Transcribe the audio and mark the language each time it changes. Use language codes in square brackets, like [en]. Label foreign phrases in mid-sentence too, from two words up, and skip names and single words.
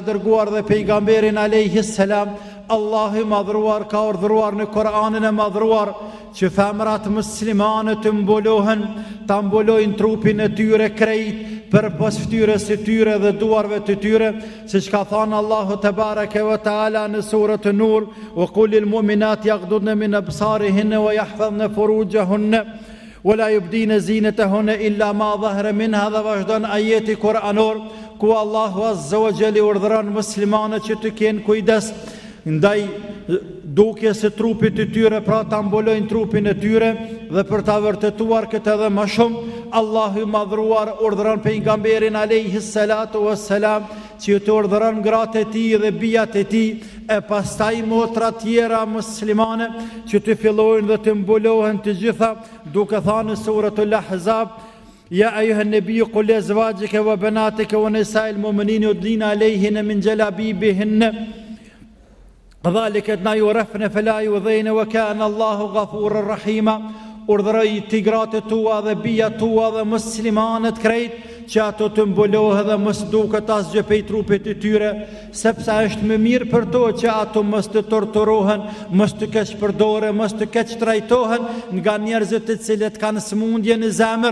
[sq] dërguar dhe pejgamberin [ar] عليه السلام, [sq] Allahu i madhruar ka urdhëruar në Kur'anin e madhruar që femrat muslimane të mbulohen, ta mbulojnë trupin e tyre krejt për pas fytyrës së tyre dhe duarve të tyre, siç ka thënë Allahu [ar] تبارك وتعالى [sq] në surën Nur: [ar] "وقل للمؤمنات يغضضن من أبصارهن ويحفظن فروجهن ولا يبدين زينتهن إلا ما ظهر منها." [sq] Dhe vazhdon ajeti kuranor ku Allahu [ar] عز وجل [sq] urdhëron muslimanët që të kenë kujdes ndaj dukjes së trupit të tyre, pra ta mbulojnë trupin e tyre, dhe për ta vërtetuar këtë edhe më shumë, Allahu i madhruar urdhëron pejgamberin [ar] عليه الصلاة [sq] wassalam që të urdhëron gratë e tij dhe bijat e tij, e pastaj motra tjera muslimane që të fillojnë dhe të mbulohen të gjitha, duke thënë në suratul Ahzab: [ar] "يا أيها النبي قل لأزواجك وبناتك ونساء المؤمنين يدنين عليهن من جلابيبهن ذلك أدنى أن يعرفن فلا يؤذين وكان الله غفورا رحيما." [sq] Urdhëroj ti gratë tua dhe bijat tua dhe muslimanët krejt që ato të mbulohen dhe mos duket asgjë prej trupit të tyre, sepse është më mirë për to që ato mos të torturohen, mos të keq përdoren, mos të keq trajtohen nga njerëzit të cilët kanë smundje në zemër.